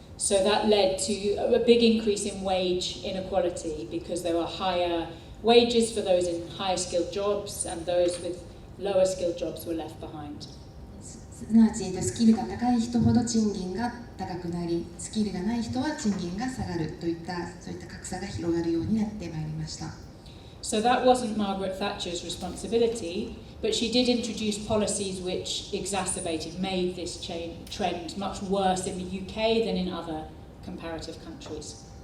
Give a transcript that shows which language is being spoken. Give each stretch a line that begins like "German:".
English: So that led to a big increase in wage inequality because there were higher wages for those in higher skilled jobs and those with lower skilled jobs were left behind.
Japanese: すなわちスキルが高い人ほど賃金が高くなり、スキルがない人は賃金が下がるといったそういった格差が広がるようになってまいりました。
English: So that wasn't Margaret Thatcher's responsibility, but she did introduce policies which exacerbated, made this trend much worse in the UK than in other comparative countries.